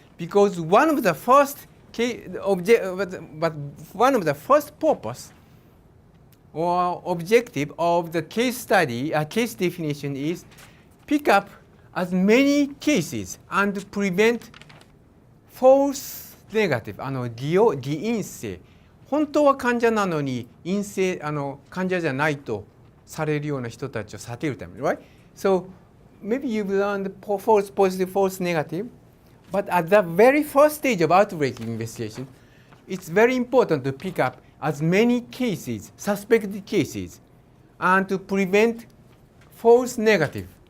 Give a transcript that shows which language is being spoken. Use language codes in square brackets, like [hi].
[en] Because one of the first purpose or objective of the case study, case definition is pick up as many cases and prevent false negative, 偽陰性。 [ja] 本当は患者なのに陰性、患者じゃないとされるような人たちを避けるために、right? [en] So maybe you've learned false positive, false negative, but at the very first stage of outbreak investigation, it's very important to pick up as many cases, suspected cases, and to prevent false negative.